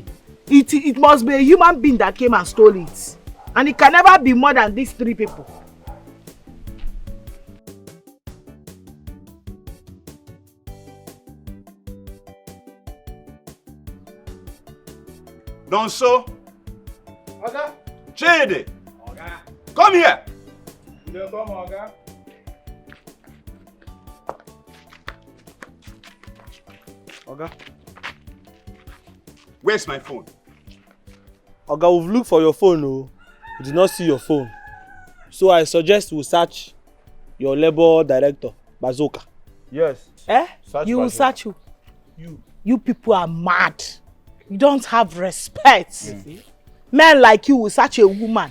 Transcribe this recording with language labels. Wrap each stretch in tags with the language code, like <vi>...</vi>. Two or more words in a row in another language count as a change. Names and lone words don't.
<en>It must be a human being that came and stole it. And it can never be more than these 3 people. Don't so. Oga. Chidi. Oga. Come here. You don't come, Oga. Oga. Where's my phone? Oga, we've looked for your phone, oh. We did not see your phone. So I suggest we search your labor director, Bazooka. Yes. You will search who? You people are mad. You don't have respect. Men like you will search a woman.</en>